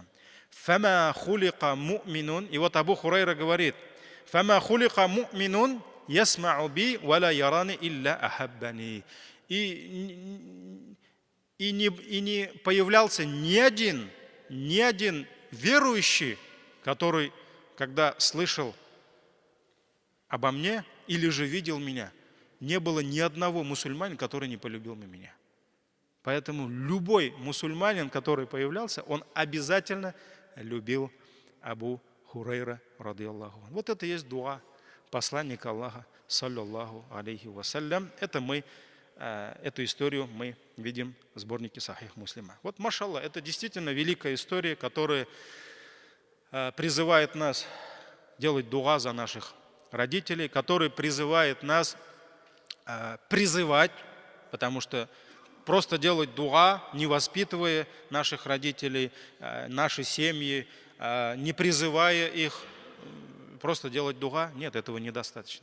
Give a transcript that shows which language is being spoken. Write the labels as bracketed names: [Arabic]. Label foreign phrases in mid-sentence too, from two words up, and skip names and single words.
[Arabic] فما خلق مؤمن, [Russian] и вот Абу Хурайра говорит, [Arabic] فما خلق مؤمن يسمع بي ولا يراني إلا أحبني. [Russian] И не появлялся ни один верующий, который, когда слышал обо мне или же видел меня, не было ни одного мусульманина, который не полюбил меня. Поэтому любой мусульманин, который появлялся, он обязательно любил Абу Хурайра, ради Аллаху. Вот это есть дуа посланника Аллаха, [Arabic] صلى الله عليه وسلم. [Russian] Эту историю мы видим в сборнике Сахих Муслима. Вот, машаллах, это действительно великая история, которая призывает нас делать дуа за наших родителей, которая призывает нас призывать, потому что просто делать дуа, не воспитывая наших родителей, наши семьи, не призывая их, просто делать дуа, нет, этого недостаточно.